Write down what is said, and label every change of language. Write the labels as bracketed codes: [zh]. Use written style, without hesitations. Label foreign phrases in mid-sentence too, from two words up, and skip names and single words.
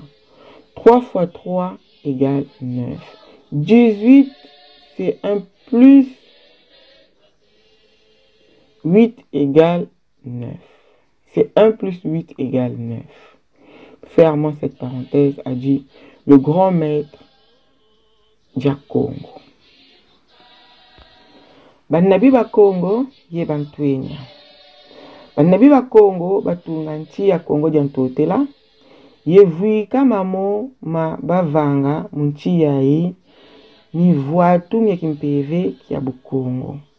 [fr] 3 fois 3 égale 9. 18, c'est 1 plus 8 égale 9. C'est 1 plus 8 égale 9. Fermons cette parenthèse, a dit le grand maître Djakongo. [kg] Banabi ba Congo ye bantwenya. Banabi ba Congo batunga nchi ya Congo jantotela ye vuika mamo ma bavanga munchi yayi ni voatu mye kimpeve kia Bukongo.